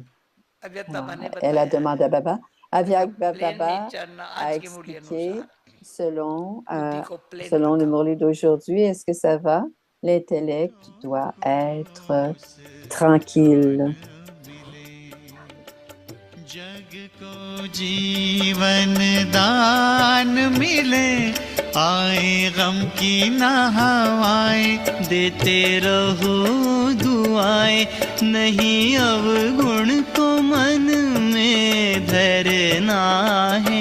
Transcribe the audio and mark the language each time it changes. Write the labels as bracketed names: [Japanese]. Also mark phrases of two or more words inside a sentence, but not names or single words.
[French] Alors, elle a demandé à Baba. Avyak Baba a expliqué selon le Murli d'aujourd'hui, est-ce que ça va? L'intellect doit être tranquille. [Hindi] जग को जीवन दान मिले, आए गम की ना हवाएं, देते रहो दुआएं, नहीं अवगुण को मन में धरना है।